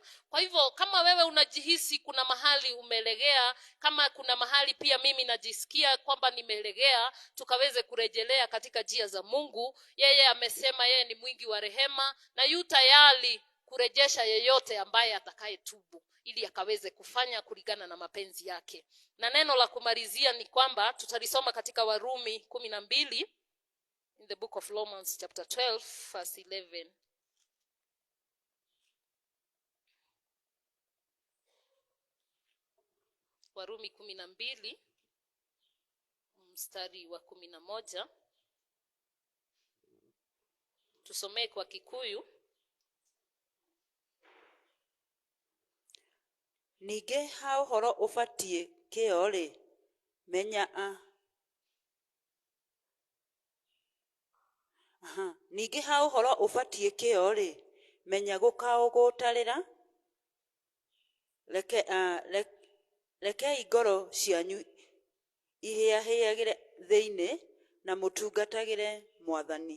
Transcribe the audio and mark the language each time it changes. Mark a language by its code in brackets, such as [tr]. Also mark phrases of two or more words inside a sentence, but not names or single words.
[sw] Kwa hivyo kama wewe unajihisi kuna mahali umelegea, kama kuna mahali pia mimi najisikia kwamba nimelegea, tukaweze kurejelea katika njia za Mungu. Yeye amesema yeye ni mwingi wa rehema na yu tayari kurejesha yeyote ambaye atakayetubu ili akaweze kufanya kulingana na mapenzi yake. Na neno la kumalizia ni kwamba tutalisoma katika Warumi 12, [en] in the book of Romans chapter 12 verse 11. [sw] Warumi 12 mstari wa 11. Tusomee kwa Kikuyu. [ki] Ningĩ ha ũhoro ũbatiĩ kĩo rĩ, ningĩ ha ũhoro ũbatiĩ kĩo rĩ, menya gũkaũgũtarĩra, rekei ngoro cianyu ihĩahĩagĩre thĩinĩ, na mũtungatagĩre Mwathani.